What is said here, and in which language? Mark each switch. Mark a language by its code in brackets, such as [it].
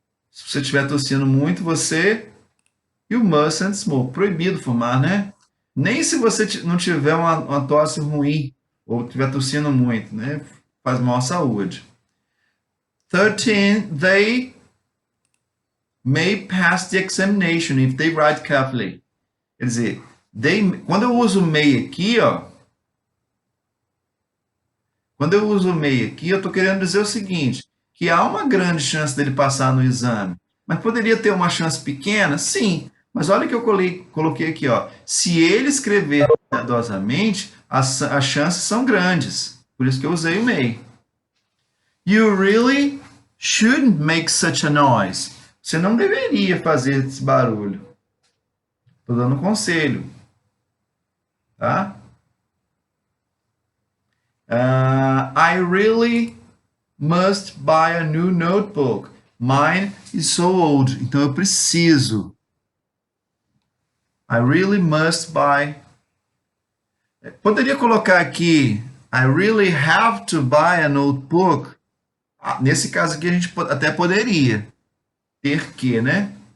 [pt] Se você estiver tossindo muito, [en] you mustn't smoke. [pt] Proibido fumar, né? Nem se você não tiver uma tosse ruim ou estiver tossindo muito, né? Faz mal à saúde. 13. [en] They may pass the examination if they write carefully. [pt] Quer dizer, Quando eu uso may aqui, ó, quando eu uso may aqui, eu estou querendo dizer o seguinte, que há uma grande chance dele passar no exame. Mas poderia ter uma chance pequena? Sim. Mas olha que eu coloquei aqui, ó. Se ele escrever cuidadosamente, as chances são grandes. Por isso que eu usei o may. [en] You really shouldn't make such a noise. [pt] Você não deveria fazer esse barulho. Estou dando um conselho. Tá? [en] I really must buy a new notebook. Mine is so old. [pt] Então eu preciso. [en] I really must buy. [pt] Poderia colocar aqui [en] I really have to buy a notebook. [pt] Nesse caso aqui a gente até poderia ter que, né?